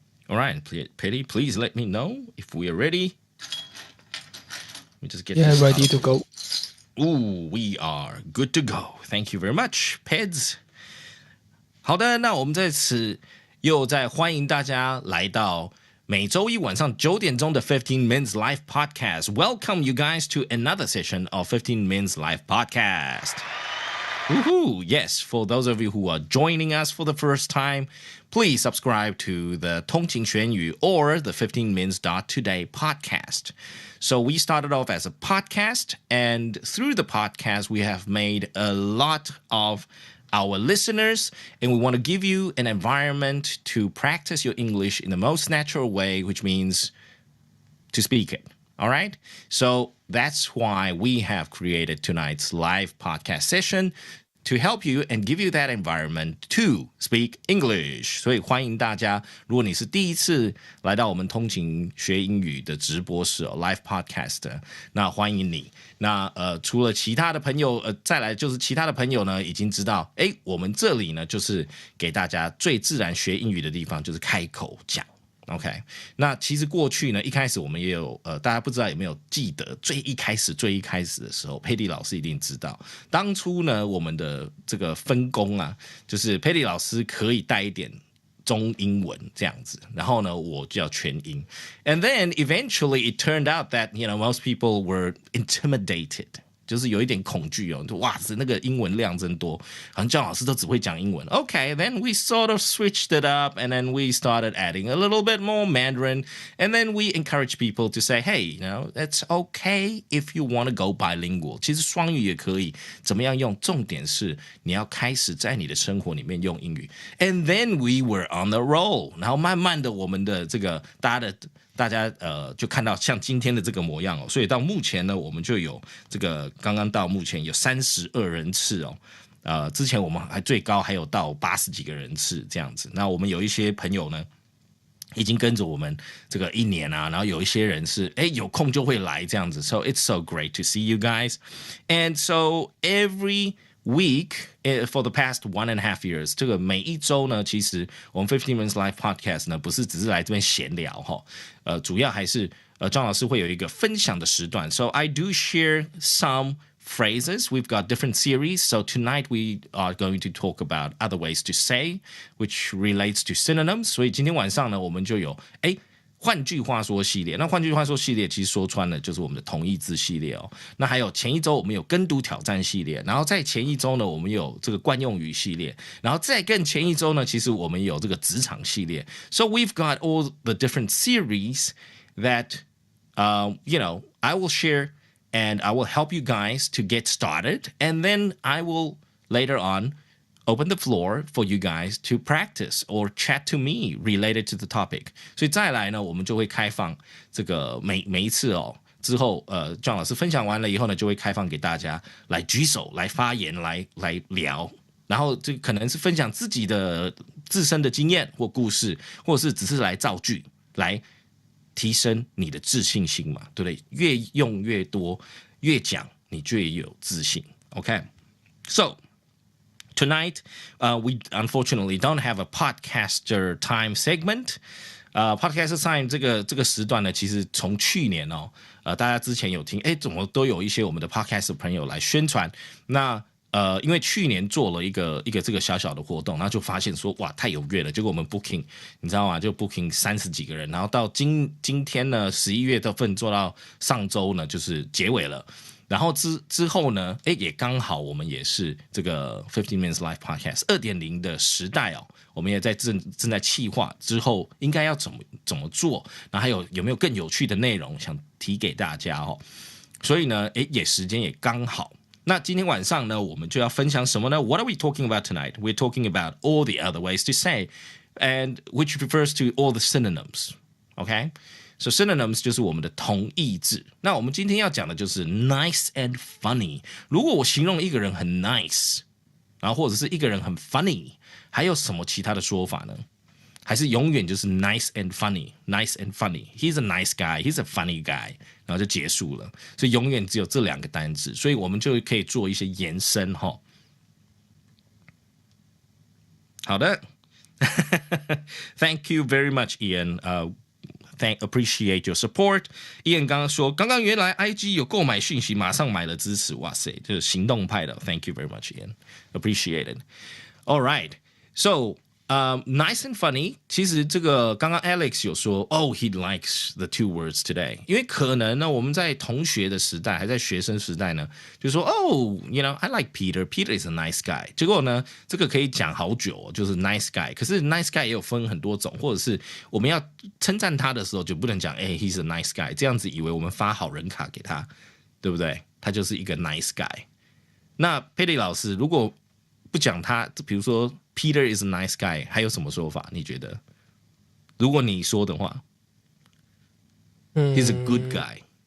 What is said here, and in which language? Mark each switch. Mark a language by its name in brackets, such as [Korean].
[English] All right, Petty, please let me know if we are ready. Let me just get this ready to go. Ooh, we are good to go. Thank you very much, Peds. [Chinese] 好的，那我们在此又再欢迎大家来到每周一晚上9点钟的15 Minutes Live Podcast. [English] Welcome you guys to another session of 15 Minutes Live Podcast. Woohoo! Yes, for those of you who are joining us for the first time, please subscribe to the 通勤学英语 or the 15 Minutes Today podcast. So we started off as a podcast, and through the podcast, we have made a lot of our listeners, and we want to give you an environment to practice your English in the most natural way, which means to speak it. All right? So that's why we have created tonight's live podcast session to help you and give you that environment to speak English. [Chinese] 所以欢迎大家，如果你是第一次来到我们通勤学英语的直播室live podcast， 那欢迎你。那除了其他的朋友，再来就是其他的朋友呢，已经知道，我们这里呢就是给大家最自然学英语的地方，就是开口讲。 OK， 那其实过去呢，一开始我们也有大家不知道有没有记得最一开始的时候，佩蒂老师一定知道，当初呢我们的这个分工啊，就是佩蒂老师可以带一点中英文这样子，然后呢我就要全英 ， [English] and then eventually it turned out that most people were intimidated。 [Chinese] 就是有一点恐惧哦，哇塞，那个英文量真多，好像教老师都只会讲英文。 [English] Okay, then we sort of switched it up, and then we started adding a little bit more Mandarin, and then we encourage people to say, hey, it's okay if you want to go bilingual. [Chinese] 其实双语也可以，怎么样用？重点是你要开始在你的生活里面用英语。 [English] And then we were on the roll， [Chinese] 然后慢慢的我们的这个大家就看到像今天的这个模样哦，所以到目前呢，我们就有这个刚刚到目前有32人次哦。之前我们最高还有到80几个人次这样子。那我们有一些朋友呢，已经跟着我们这个1年啊，然后有一些人是有空就会来这样子。 [English] So it's so great to see you guys. And so every week for the past 1.5 years， [Chinese] 这个每一周呢，其实我们15 Minutes Live Podcast 呢，不是只是来这边闲聊哈，主要还是张老师会有一个分享的时段。 [English] So I do share some phrases. We've got different series. So tonight we are going to talk about other ways to say, which relates to synonyms. [Chinese] 所以今天晚上呢，我们就有换句话说系列。那换句话说系列其实说穿了就是我们的同义字系列哦。那还有前一周我们有跟读挑战系列，然后在前一周呢我们有这个惯用语系列，然后再更前一周呢其实我们有这个职场系列。 [English] So we've got all the different series that I will share and I will help you guys to get started, and then I will later on open the floor for you guys to practice or chat to me related to the topic. [Chinese] 所以再来呢，我们就会开放这个每一次哦，之后John 老师分享完了以后呢，就会开放给大家来举手、来发言、来聊，然后这可能是分享自己的自身的经验或故事，或者是只是来造句，来提升你的自信心嘛，对不对？越用越多，越讲你就越有自信。 [English] Okay, so tonight, we unfortunately don't have a podcaster time segment. [Chinese] Podcaster time 这个时段呢，其实从去年大家之前有听，怎么都有一些我们的 podcaster 朋友来宣传。那因为去年做了一个这个小小的活动，然后就发现说哇太踊跃了，结果我们 booking 你知道吗？就 booking 30几个人，然后到今天呢11月份做到上周呢就是结尾了。然后之后呢，也刚好我们也是这个15 Minutes Live Podcast 2.0 的时代哦，我们也正在企划之后应该要怎么做，然后还有没有更有趣的内容想提给大家哦。所以呢，时间也刚好。那今天晚上呢，我们就要分享什么呢？ [English] What are we talking about tonight? We're talking about all the other ways to say, and which refers to all the synonyms. Okay? [Chinese] So synonyms 就是我们的同义字。那我们今天要讲的就是 nice and funny. 如果我形容一个人很 nice， 然后或者是一个人很 funny， 还有什么其他的说法呢？还是永远就是 [English] nice and funny, nice and funny. He's a nice guy, he's a funny guy. [Chinese] 然后就结束了。所以永远只有这2个单字，所以我们就可以做一些延伸哈。好的， [English] Thank you very much, Ian. Appreciate your support. [Chinese] Ian 刚刚说，刚刚原来 IG 有购买讯息，马上买了支持，哇塞，就是行动派的。 [English] Thank you very much, Ian. Appreciate it. All right, so nice and funny. [Chinese] 其实这个刚刚 [English] Alex [Chinese] 有说 [English] he likes the 2 words today. [Chinese] 因为可能呢，我们在同学的时代，还在学生时代呢，就说 [English] I like Peter. Peter is a nice guy. [Chinese] 结果呢，这个可以讲好久就是 nice guy. 可是 nice guy 也有分很多种，或者是我们要称赞他的时候，就不能讲 [English] he's a nice guy. [Chinese] 这样子以为我们发好人卡给他，对不对？他就是一个 nice guy. 那佩利老师如果不讲他，比如说 [English] Peter is a nice guy， [Chinese] 还有什么说法？你觉得？如果你说的话， [English] He's a good guy.